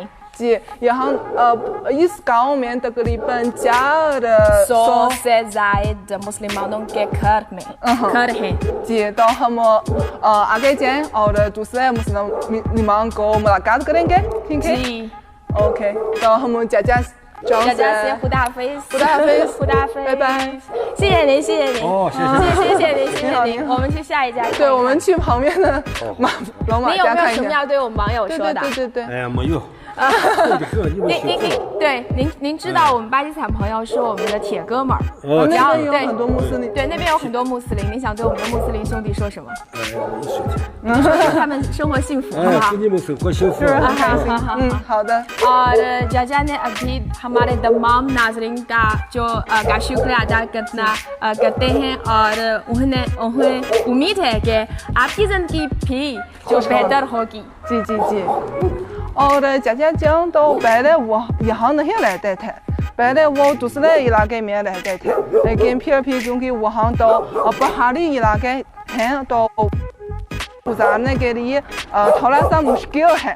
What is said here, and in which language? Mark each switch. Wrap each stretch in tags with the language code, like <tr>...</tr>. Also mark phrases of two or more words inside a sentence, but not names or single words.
<ur>جی یہاں اس گاؤں میں تقریباً 400 سے زائد مسلمانوں کے گھر ہیں. جی تو ہم آگے جائیں اور دوسرے مسلمان کو ملاقات کریں گے، ٹھیک ہے? जी اوکے تو ہم چچا سے خدا حافظ</ur> <zh>拜拜。谢谢您，谢谢您，哦，谢谢。谢谢您，我们去下一家看一看。对，我们去旁边的老马你有没有什么家看一下。要对我们网友对说的？对。哎呀，没有。您知道我们巴基斯坦朋友是我们的铁哥们儿，哦，那然后边有很多穆斯林。对，那边有很多穆斯林，你想对我们的穆斯林兄弟说什么？一说祝他们生活幸福，好不哎，好祝？你们生活幸福。好的。</zh> <ur>اور چچا نے ابھی ہمارے تمام ناظرین کا کا شکریہ ادا کرتے ہیں اور انہیں امید ہے کہ آپ کی زندگی بھی جو بہتر ہوگی. جی اور چچا جان تو پہلے وہ یہاں نہیں رہتے تھے، پہلے وہ دوسرے علاقے میں رہتے تھے، لیکن پھر بھی کیونکہ وہاں تو پہاڑی علاقے ہیں تو گزارنے کے لیے تھوڑا سا مشکل ہے.</ur>